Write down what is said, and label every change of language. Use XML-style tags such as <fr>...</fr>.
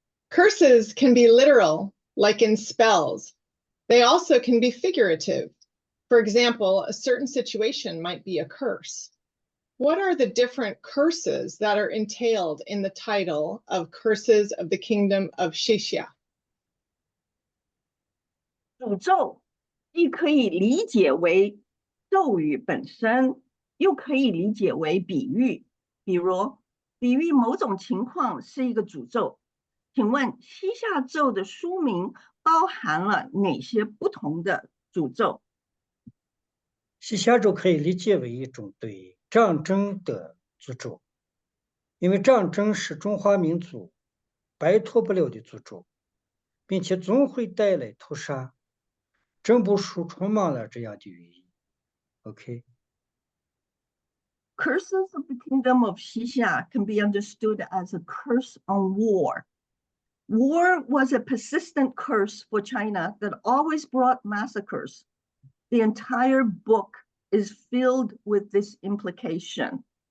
<en>Curses can be literal, like in spells. They also can be figurative. For example, a certain situation might be a curse. What are the different curses that are entailed in the title of Curses of the Kingdom of Xixia?</en> <zh>诅咒既可以理解为咒语本身，又可以理解为比喻。比如，比喻某种情况是一个诅咒。请问西夏咒的书名包含了哪些不同的诅咒？西夏咒可以理解为一种对战争的诅咒，因为战争是中华民族摆脱不了的诅咒，并且总会带来屠杀。整部书充满了这样的寓意。</zh> <en>OK。 Curses of the Kingdom of Xixia can be understood as a curse on war. War was a persistent curse for China that always brought massacres. The entire book is filled with this implication.</en>